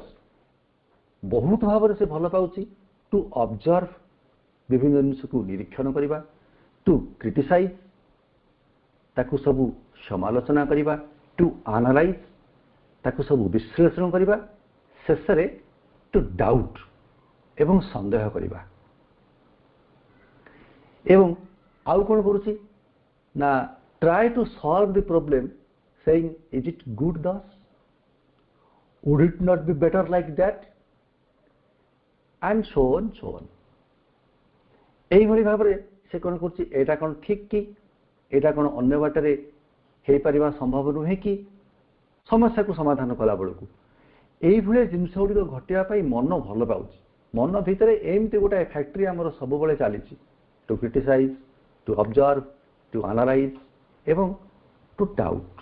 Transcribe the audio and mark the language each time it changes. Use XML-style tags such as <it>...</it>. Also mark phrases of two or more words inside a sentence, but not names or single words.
<or>ବହୁତ ଭାବରେ ସେ ଭଲ ପାଉଛି</or> <en>to observe,</en> <or>ବିଭିନ୍ନ ଜିନିଷକୁ ନିରୀକ୍ଷଣ କରିବା,</or> <en>to criticize,</en> <or>ତାକୁ ସବୁ ସମାଲୋଚନା କରିବା,</or> <en>to analyze,</en> <or>ତାକୁ ସବୁ ବିଶ୍ଳେଷଣ କରିବା, ଶେଷରେ</or> <en>to doubt</en> <or>ଏବଂ ସନ୍ଦେହ କରିବା। ଏବଂ ଆଉ କ'ଣ କରୁଛି ନା</or> <en>try to solve the problem saying is it good thus, would it not be better like that, and so on so on।</en> <or>এইଭଳି ଭାବରେ ସେ କ'ଣ କରୁଛି, ଏଇଟା କ'ଣ ଠିକ୍ କି, ଏଇଟା କ'ଣ ଅନ୍ୟ ବାଟରେ ହେଇପାରିବା ସମ୍ଭବ ନୁହେଁ କି, ସମସ୍ୟାକୁ ସମାଧାନ କଲା ବେଳକୁ এইଭଳି ଜିନିଷ ଗୁଡ଼ିକ ଘଟିବା ପାଇଁ ମନ ଭଲ ପାଉଛି। ମନ ଭିତରେ ଏମିତି ଗୋଟାଏ ଫ୍ୟାକ୍ଟ୍ରି ଆମର ସବୁବେଳେ ଚାଲିଛି,</or> <en>to criticize, to observe, to analyze</en> <or>ଏବଂ</or> <en>to doubt.</en>